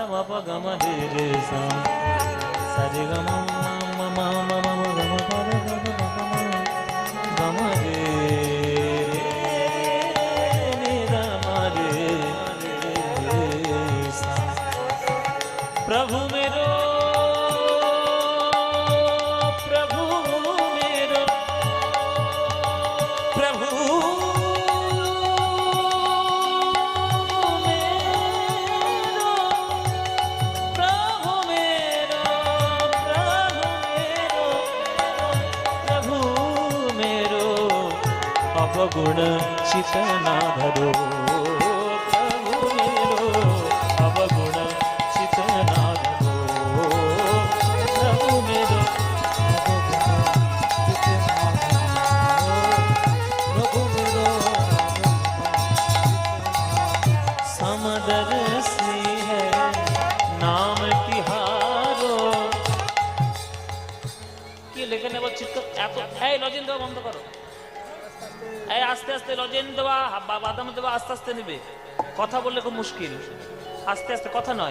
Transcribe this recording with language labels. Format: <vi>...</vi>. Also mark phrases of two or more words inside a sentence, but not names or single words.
<bra>বাবা গামা রে রে সা সারে গামা মামা মামা গামা পাদা গামা গামা রে রে গামা রে। प्रभु मेरो प्रभु मेरो प्रभु मेरो प्रभु मेरो प्रभु मेरो अवगुण चित ना धरो, प्रभु मेरो अवगुण चित ना धरो, प्रभु मेरो प्रभु मेरो समदर्शी है नाम तिहारो।</bra> <bn>কি লেখে নেব চিত্ত এত এই লজেন দেওয়া বন্ধ করো, এই আস্তে আস্তে লজেন দেওয়া বাদাম দেওয়া আস্তে আস্তে নেবে, কথা বললে খুব মুশকিল, আস্তে আস্তে কথা নয়।</bn>